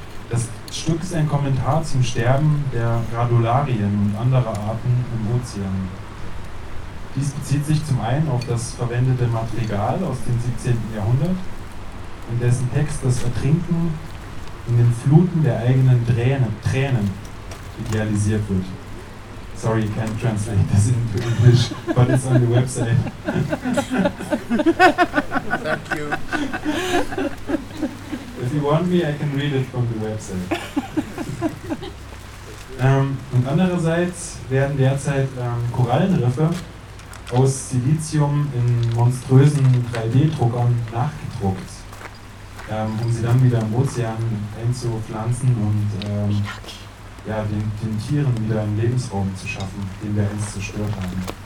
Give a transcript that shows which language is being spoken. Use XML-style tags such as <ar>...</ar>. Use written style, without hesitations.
<de>Das Stück ist ein Kommentar zum Sterben der Radularien und anderer Arten im Ozean. Dies bezieht sich zum einen auf das verwendete Madrigal aus dem 17. Jahrhundert, in dessen Text das Ertrinken in den Fluten der eigenen Tränen idealisiert wird.</de> <en>Sorry, I can't translate this into English, but it's on the website. Thank you. If you want me, I can read it from the website.</en> <de>Und andererseits werden derzeit Korallenriffe aus Silizium in monströsen 3D-Druckern nachgedruckt, um sie dann wieder im Ozean einzupflanzen und den Tieren wieder einen Lebensraum zu schaffen, den wir einst zerstört haben.</de>